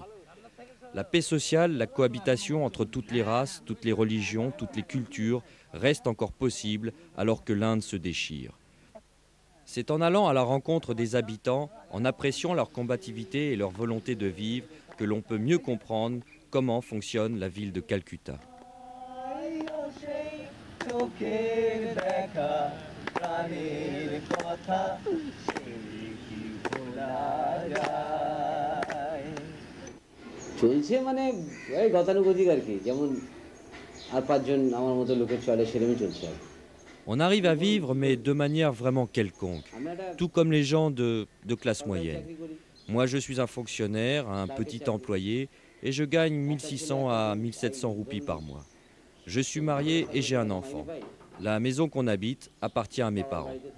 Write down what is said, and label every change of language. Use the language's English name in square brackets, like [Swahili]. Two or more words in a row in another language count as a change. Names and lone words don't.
[French] La paix sociale, la cohabitation entre toutes les races, toutes les religions, toutes les cultures reste encore possible alors que l'Inde se déchire. C'est en allant à la rencontre des habitants, en appréciant leur combativité et leur volonté de vivre, que l'on peut mieux comprendre comment fonctionne la ville de Calcutta. [Bangla] চলছে মানে এই গতানুগতিক আর কি যেমন আর পাঁচজন আমার মতো লোকের চলে সেরকমই চলছে আর [French] On arrive à vivre, mais de manière vraiment quelconque, tout comme les gens de classe moyenne. Moi, je suis un fonctionnaire, un petit employé, et je gagne 1600 à 1700 roupies par mois. Je suis marié et j'ai un enfant. La maison qu'on habite appartient à mes parents.